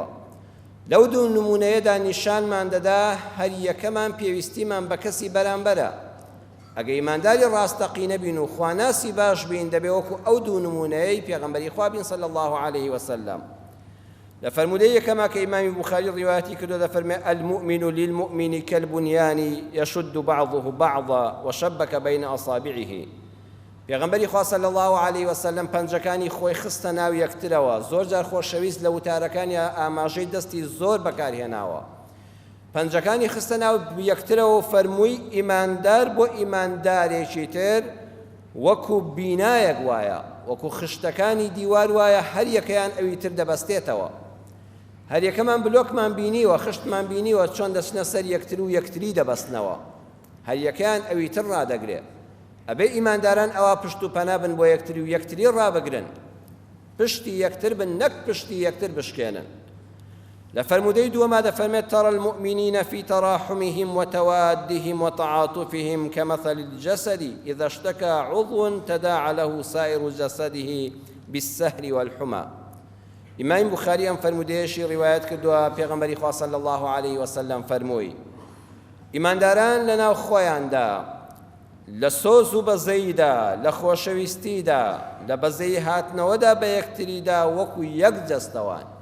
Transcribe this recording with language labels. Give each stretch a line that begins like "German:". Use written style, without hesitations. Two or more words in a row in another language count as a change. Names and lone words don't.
Central Kurdish: لەو دوو نمونەیەدا نیشانمان دەدا هەر یەکەمان پێویستیمان بە کەسی بەرامبەرە. ئەگە ئیمانداری ڕاستەقینە بین و خواناسی باش بین، دەبێ وەکو ئەو دوو نمونەیەی پێغەمبەری خوا بین
Arabic: صلی الله عليه وسلم.
Central Kurdish: لە فەرموودەی یەکەما کە ئیمامی بوخاری ڕیوایەتی کردو دەفەرمێ
Arabic: المؤمن للمؤمن كالبنيان يشد بعضه بعضا وشبك بين أصابعه.
Central Kurdish: پێغەمبەری خوا
Arabic: صلی الله عليه وسلم
Central Kurdish: پەنجەکانی خۆی خستە ناو یەکترەوە، زۆر جار خۆشەویست لە وتارەکانی ئاماژەی دەستی زۆر بەکارهێناوە. پەنجەکانی خستە ناو یەکترەوە فەرمووی ئیماندار بۆ ئیماندارێکی تر وەکو بینایەک وایە، وەکو خشتەکانی دیوار وایە، هەر یەکەیان ئەوی تر دەبەستێتەوە. هەر یەکەمان بلۆکمان بینیوە، خشتمان بینیوە چۆن دەچنە سەر یەکتر و یەکتری دەبەستنەوە، هەر یەکەیان ئەوی تر ڕادەگرێت. ئەبێ ئیمانداران ئەوە پشت و پەنا بن بۆ یەکتری و یەکتری ڕابگرن، پشتی یەکتر بن، نەک پشتی یەکتر بشکێنن. لە فەرموودەی دووەما دەفەرمێت
Arabic: تەرى المؤمنین فی تەراحمهم وتوادهم وتعاطفهم كمثل الجسد إذا اشتكى عضو تداعى له سائر جسده بالسهر والحمى.
Central Kurdish: ئیمامی بوخاری ئەم فەرموودەیەشی ڕیوایەت کردووە، پێغەمبەری خوا
Arabic: صلی الله عليه وسلم
Central Kurdish: فەرمووی ئیمانداران لەناو خۆیاندا لە سۆز و بەزەییدا، لە خۆشەویستیدا، لە بەزەیی هاتنەوەدا بە یەکتریدا وەکو یەک جەستەوان.